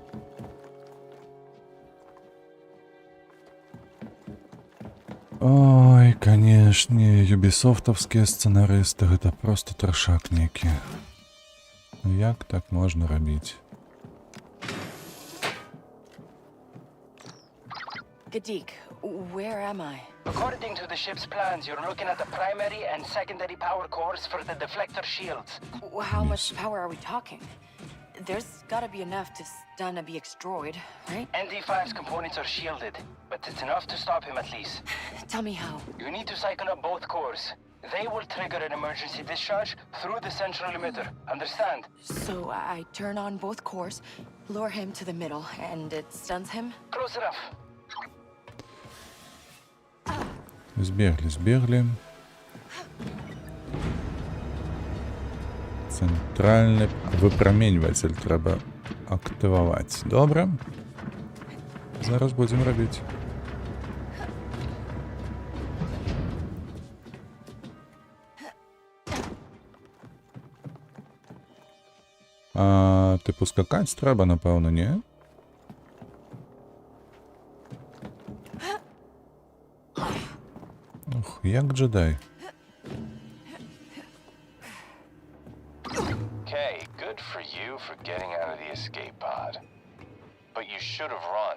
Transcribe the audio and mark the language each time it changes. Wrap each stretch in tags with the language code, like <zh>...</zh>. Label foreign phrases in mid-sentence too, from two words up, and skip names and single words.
<be>Ой, Ой, канешне, юбісофтаўскія сцэнарысты гэта проста трашак некі. Як так можна рабіць?</be> <en>Gadik, where am I? According to the ship's plans, you're looking at the primary and secondary power cores for the deflector shields. How much power are we talking? There's gotta be enough to stun a BX-droid, right? ND5's components are shielded, but it's enough to stop him at least. Tell me how. You need to cycle up both cores. They will trigger an emergency discharge through the central emitter. Understand? So I turn on both cores, lure him to the middle, and it stuns him? Close enough.</en> <be>Збеглі. Центральны выпраменьватель трэба актываваць. Добра. Зараз будзем рабіць. Типу скакаць трэба, напэўна, не? Ох, як джедай.</be> <en>Okay, good for you for getting out of the escape pod. But you should have run.</en>